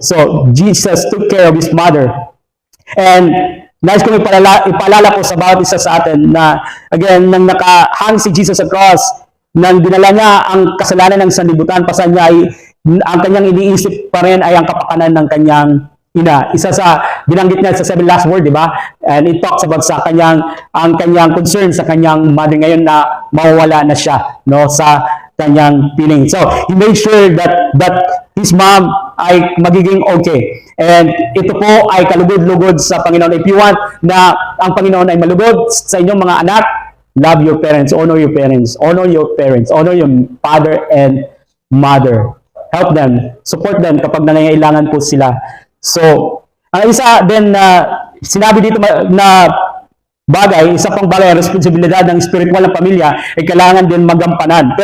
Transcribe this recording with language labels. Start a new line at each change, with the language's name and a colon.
English: So, Jesus took care of his mother.
Filipino: And nais kong ipaalala po sa bawat isa sa atin na, again, nang nakahang si Jesus sa cross, nang dinala niya ang kasalanan ng sanlibutan, pasan niya ay, ang kanyang iniisip pa rin ay ang kapakanan ng kanyang ina. Isa sa binanggit niya sa 7 last word, di ba? And it talks about sa ang kanyang concern sa kanyang mother ngayon na mawawala na siya, no, sa kanyang feeling.
English: So, he made sure that his mom
Filipino: ay magiging okay. And ito po ay kalugod-lugod sa Panginoon.
English: If you want
Filipino: na ang Panginoon ay malugod sa inyong mga anak,
English: love your parents, honor your parents, honor your parents, honor your father and mother. Help them, support them
Filipino: kapag nangangailangan po sila. So, ang isa din na sinabi dito na bagay, isa pang bagay, responsibilidad ng spiritual ng pamilya ay kailangan din magampanan.